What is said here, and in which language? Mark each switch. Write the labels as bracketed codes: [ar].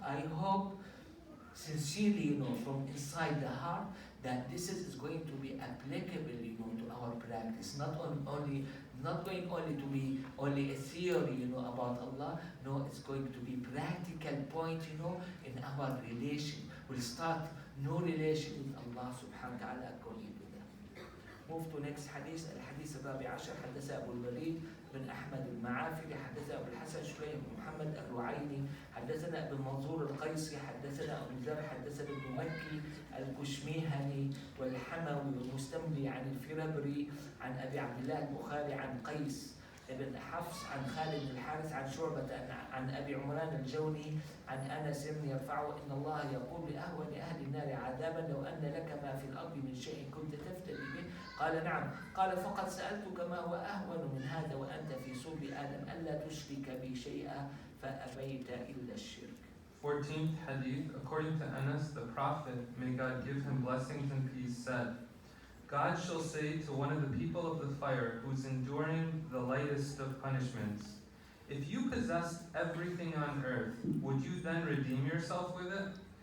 [en] I hope sincerely, from inside the heart, that this is going to be applicable, to our practice. Not going only to be only a theory, about Allah. No, it's going to be practical point, in our relation. We'll start new relation with Allah subhanahu wa ta'ala according to that. Move to next hadith. [ar] الحديث الرابع عشر. حدث أبو الوليد بن أحمد المعافري حدث أبو الحسن شريح بن محمد الرعيني حدثنا ابن منظور القيسي حدثنا أبو ذر حدثنا ابن مكي الكشميهني والحموي والمستملي عن الفربري عن أبي عبد الله البخاري عن قيس ابن حفص عن خالد بن الحارث عن شعبة عن أبي عمران الجوني عن أنس يرفعه إن الله يقول لأهون أهل النار عذابا لو أن لك ما في الأرض من شيء كنت تفتدي به قال نعم قال فقد سألتك ما هو أهون من هذا وأنت في صلب آدم ألا تشرك بي شيئا فأبيت إلا الشرك. [en] 14th Hadith. According to Anas, the Prophet, may God give him blessings and peace, said, God shall say to one of the people of the fire who's enduring the lightest of punishments, if you possessed everything on earth, would you then redeem yourself with it?